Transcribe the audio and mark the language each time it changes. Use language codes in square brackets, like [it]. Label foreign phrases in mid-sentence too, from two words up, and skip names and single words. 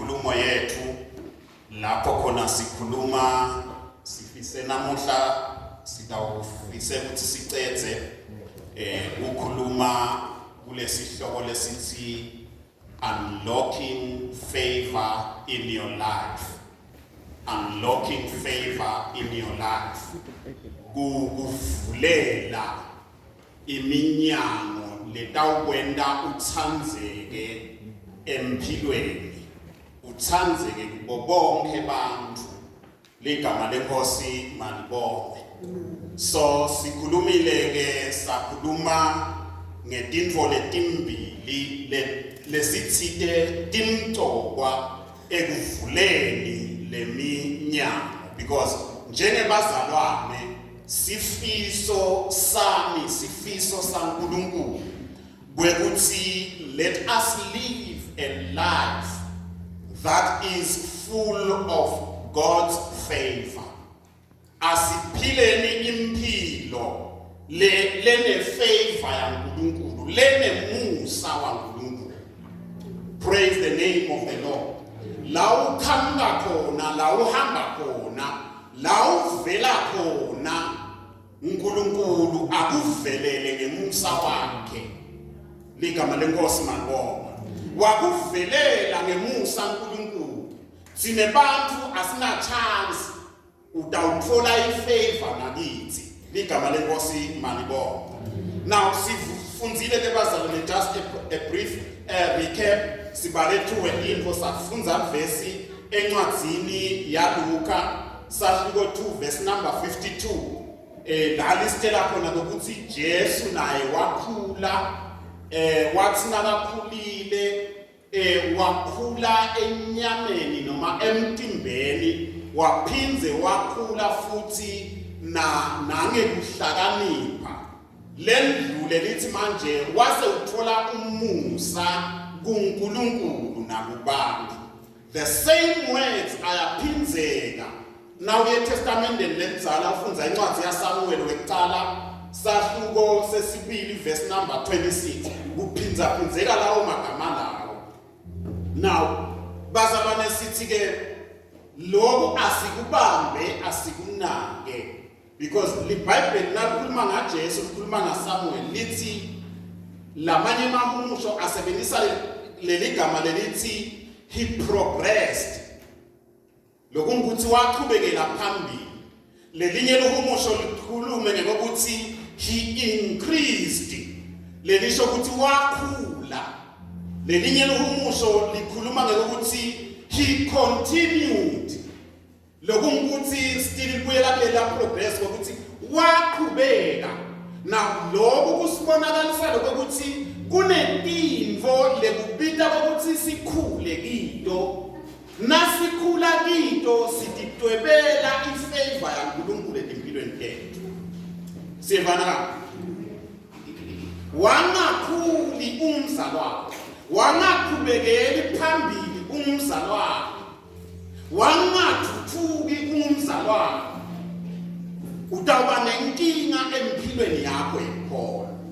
[ss] inkulumo yethu lapho khona sikhuluma sifise namuhla sitawufise ukuthi sicedze ukukhuluma kulesihloko lesithi [en] unlocking favor in your life. Unlocking favor in your life. [ss] Kuvulela iminyango letawukwenta utsandzeke empilweni, utsandzeke kubo bonke bantfu. Ligama leNkosi malibonge. So sikhulumile ke sakhuluma ngetintfo letimbili lesitsite timcokwa ekuvuleni leminyango, because njengebazalwane sifiso sami sifiso saNkulunkulu kwekuthi [en] let us live a life that is full of God's favor. [ss] Asiphileni impilo lene favor yaNkulunkulu, lene musa waNkulunkulu. [en] Praise the name of the Lord. [ss] La ukhamba khona, la uhamba khona, la uvela khona, uNkulunkulu akuvelele ngemusa wakhe. Ligama leNkosi malibonga. Wakuvelela ngemusa uNkulunkulu. Sine bantfu asina chance utawutfola ifavor nakithi. Ligama leNkosi malibonga. Now sifundzile ke bazalwane, [en] just a brief recap. [ss] Sibale [en] through info [ss] safundza verse encwadzini yaLuka sahluko 2 [en] verse number [ss] 52. La listela khona ukuthi Jesu naye wakhula, wathi nakakhulile wakhula enyameni noma emtimbeni, waphindze wakhula futhi nangekuhlakanipha. Lendlule lithi manje wase uthola umusa kuNkulunkulu nakubantu. [en] The same words [ss] ayaphinzeka nawe eTestamenteni lelidzala ufundza incwadzi yaSamuel wekucala sahluko sesibili [en] verse number [ss] 26, kuphinzaphinzeka lawo magama lawo. Now bazalwane sithi ke lokho asikubambe asikunake, because iBhayibheli nalikhuluma ngaJesu likhuluma ngaSamuel lithi lamanye mahumusho asebenzisa leli gama lelithi [en] he progressed, [ss] lokungukuthi waqhubekela phambili. Lelinye lohumusho likhulume ngokuthi [en] he increased, [ss] lelisho ukuthi wakhula. Lelinye lohumusho likhuluma ngokuthi [en] he continued, [ss] lokungukuthi still libuyela kulela progress ukuthi waqhubeka. Now lokho kusibonakalisa ukuthi kunetintfo lekubita ukuthi sikhule kito, nasikhula kito sitidwebela ifavor yaNkulunkulu empilweni tethu. Sivana wangakhuli umzalwane, wangaqhubekeli phambili umzalwane, wangathuthuki umzalwane, utawuba nenkinga empilweni yakho ikhona.